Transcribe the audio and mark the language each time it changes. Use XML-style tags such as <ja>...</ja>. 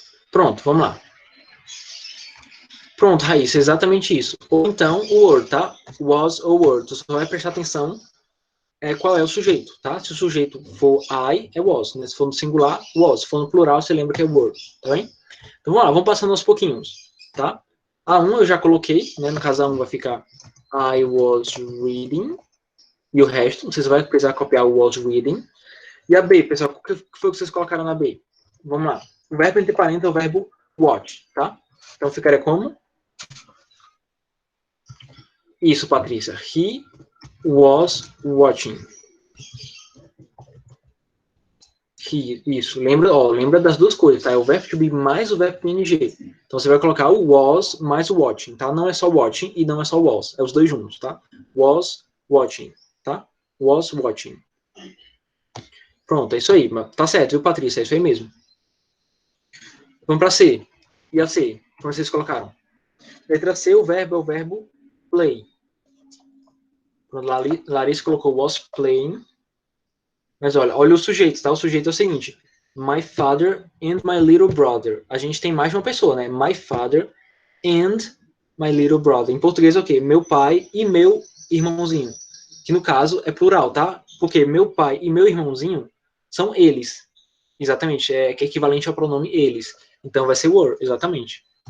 <pt>Pronto, vamos lá. Pronto, Raíssa, exatamente isso. Ou então, o were, tá? Was ou were. Tu só vai prestar atenção qual é o sujeito, tá? Se o sujeito for I, é was. Né? Se for no singular, was. Se for no plural, você lembra que é were, tá bem? Então, vamos lá, vamos passando aos pouquinhos, tá? A 1 eu já coloquei, né? No caso, a 1 vai ficar</pt> <en>I was reading.</en> <pt>E o resto, vocês vão precisar copiar o was reading. E a B, pessoal, o que foi que vocês colocaram na B? Vamos lá. O verbo entre parênteses é o verbo watch, tá? Então, ficaria como? Isso,</pt> <en>Patrícia. He was watching.</en> <pt>Isso. Lembra das duas coisas, tá? É o verbo to be mais o verbo ing. Então, você vai colocar o was mais o watching, tá? Não é só watching e não é só was. É os dois juntos, tá? Was watching, tá? Was watching. Pronto, é isso aí. Tá certo, viu, Patrícia? É isso aí mesmo. Vamos para C. E a C? Como vocês colocaram? Letra C, o verbo é o verbo play. Larissa colocou was playing. Mas olha o sujeito, tá? O sujeito é o seguinte.</pt> <en>My father and my little brother.</en> <pt>A gente tem mais de uma pessoa, né?</pt> <en>My father and my little brother.</en> <pt>Em português é o quê? Meu pai e meu irmãozinho. Que no caso é plural, tá? Porque meu pai e meu irmãozinho são eles. Exatamente. Que é equivalente ao pronome eles. Então vai ser were, exatamente.</pt>